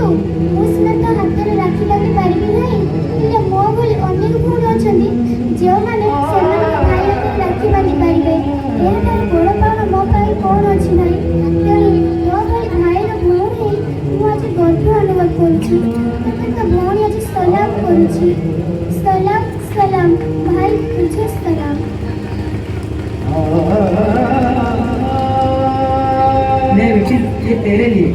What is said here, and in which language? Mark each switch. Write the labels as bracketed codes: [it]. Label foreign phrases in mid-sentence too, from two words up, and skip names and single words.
[or] ମୁଁ ସିନା ତୋ ହାତରେ ରାକ୍ଷୀ ବାନ୍ଧି ପାରିବି ନାହିଁ, ହେଲେ ମୋ ଭଳି ଅନେକ ଭଉଣୀ ଅଛନ୍ତି ଯେଉଁମାନେ ସେମାନଙ୍କ ଭାଇ ହାତରେ ରାକ୍ଷୀ ବାନ୍ଧି ପାରିବେ। ଏହାଠାରୁ ବଡ଼ ପାଉଣା ମୋ ପାଇଁ କ'ଣ ଅଛି ଭାଇ? ତେଣୁ ତୋ ଭଳି ଭାଇର ଭଉଣୀ ହେଇ ମୁଁ ଆଜି ଗର୍ବ ଅନୁଭବ କରୁଛି। ତୋତେ ତୋ ଭଉଣୀ ଆଜି ସଲାମ କରୁଛି। ସଲାମ [hi] सलाम भाई, तुझे सलाम। ले बेटी, ये तेरे लिए।